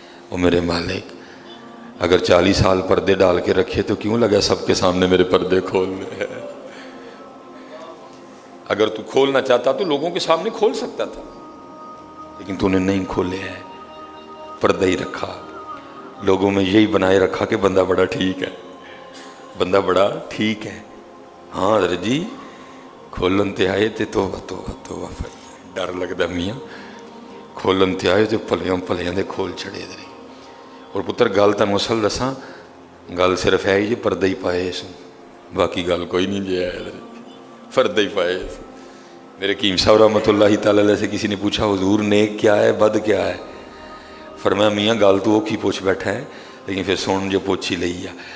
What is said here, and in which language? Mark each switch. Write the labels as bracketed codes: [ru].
[ur] وہ میرے مالک اگر 40 سال پردے ڈال کے رکھے تو کیوں لگا سب کے سامنے میرے پردے کھولنے ہیں؟ اگر تو کھولنا چاہتا تو لوگوں کے سامنے کھول سکتا تھا, لیکن تو نے نہیں کھولے ہیں, پردہ ہی رکھا. لوگوں میں یہی بنائے رکھا کہ بندہ بڑا ٹھیک ہے, بندہ بڑا ٹھیک ہے. [pa] ہاں حضرت جی کھولن تے آئے تے توبہ ڈر لگتا میاں, کھولن تے آئے تے پلیاں دے کھول چھڑے دے. اور پتر گل تنوں اصل دساں, گل صرف ہے جی پردہ ہی پائے سو, باقی گل کوئی نہیں جی ہے, پردہ ہی پائے. [ur] میرے کیم صاحب رحمۃ اللہ تعالی علیہ سے کسی نے پوچھا حضور نیک کیا ہے بد کیا ہے؟ فرمایا [pa] میاں گل تو اوکھی پوچھ بیٹھا ہے لیکن پھر سن جو پوچھی لئی ہے.